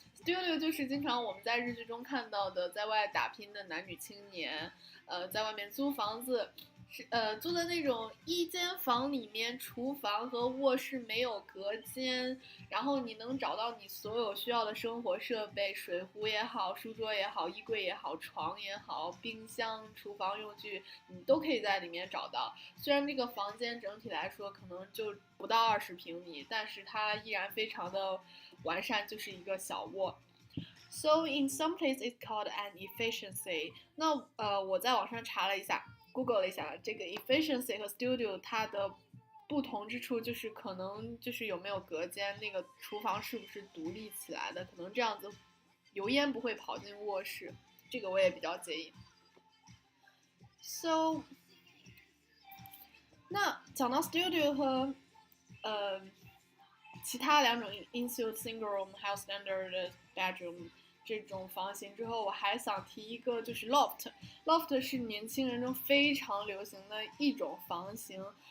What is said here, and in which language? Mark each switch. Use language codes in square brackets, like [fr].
[zh] studio 就是经常我们在日剧中看到的，在外打拼的男女青年，在外面租房子，租的那种一间房里面，厨房和卧室没有隔间，然后你能找到你所有需要的生活设备，水壶也好，书桌也好，衣柜也好，床也好，冰箱、厨房用具，你都可以在里面找到。虽然这个房间整体来说可能就不到20平米，但是它依然非常的完善，就是一个小窝。 [en] So in some place it's called an efficiency。 [zh] 那我在网上查了一下。 Google 了一下，这个 efficiency 和 studio 它的不同之处就是可能就是有没有隔间，那个厨房是不是独立起来的，可能这样子油烟不会跑进卧室，这个我也比较介意。 So， 那讲到 studio 和其他两种 [en] ensuite single room [zh] 还有 [en] standard bedroom。 [zh] 这种房型之后，我还想提一个，就是 loft。loft 是年轻人中非常流行的一种房型。